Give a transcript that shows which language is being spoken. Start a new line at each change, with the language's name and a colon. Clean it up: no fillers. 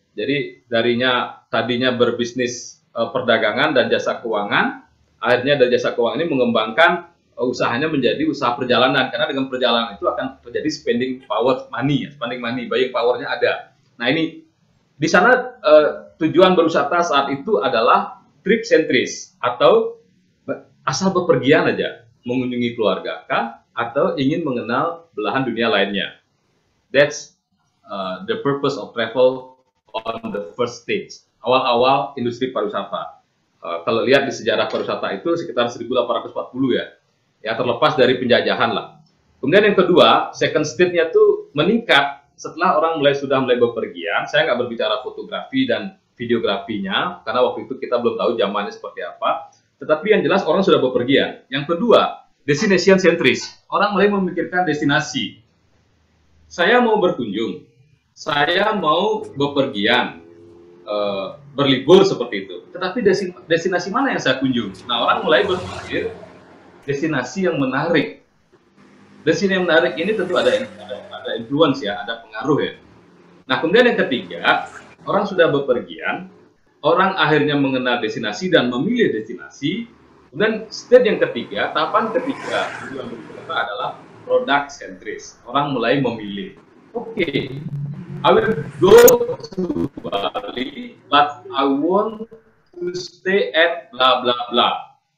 Indonesian: Jadi tadinya berbisnis perdagangan dan jasa keuangan, akhirnya dari jasa keuangan ini mengembangkan usahanya menjadi usaha perjalanan karena dengan perjalanan itu akan terjadi spending money, buying powernya ada. Nah ini di sana tujuan berwisata saat itu adalah trip centris atau asal bepergian aja mengunjungi keluarga kah atau ingin mengenal belahan dunia lainnya.
English: That's the purpose of travel on the first stage.
Indonesian: Awal-awal industri pariwisata. Kalau lihat di sejarah pariwisata itu sekitar 1840 ya. Ya terlepas dari penjajahan lah. Kemudian yang kedua, second stage-nya tuh meningkat setelah orang sudah mulai bepergian. Saya nggak berbicara fotografi dan videografinya karena waktu itu kita belum tahu zamannya seperti apa. Tetapi yang jelas orang sudah bepergian. Yang kedua, destination centris. Orang mulai memikirkan destinasi. Saya mau berkunjung, saya mau bepergian, berlibur seperti itu. Tetapi destinasi mana yang saya kunjung? Nah, orang mulai berpikir destinasi yang menarik. Destinasi yang menarik ini tentu ada influence ya, ada pengaruh ya. Nah, kemudian yang ketiga, orang sudah bepergian, orang akhirnya mengenal destinasi dan memilih destinasi. Kemudian stage yang ketiga, tahapan ketiga tujuan berwisata adalah product centris. Orang mulai memilih.
English: Oke, I will go to Bali, but I want to stay at bla bla bla.